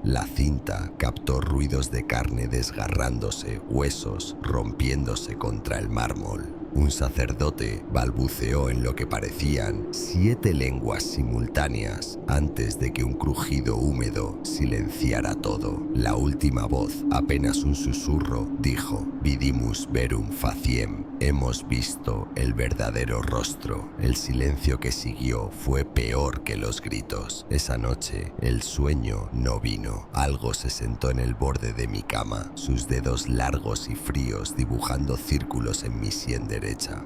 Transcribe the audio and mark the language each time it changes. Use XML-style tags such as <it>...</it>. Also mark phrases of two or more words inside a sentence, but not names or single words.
<es>La cinta captó ruidos de carne desgarrándose, huesos rompiéndose contra el mármol. Un sacerdote balbuceó en lo que parecían 7 lenguas simultáneas antes de que un crujido húmedo silenciara todo. La última voz, apenas un susurro, dijo:</es> <la>Vidimus verum faciem.</la> <es>Hemos visto el verdadero rostro. El silencio que siguió fue peor que los gritos. Esa noche el sueño no vino. Algo se sentó en el borde de mi cama, sus dedos largos y fríos dibujando círculos en mi sien derecha.</es>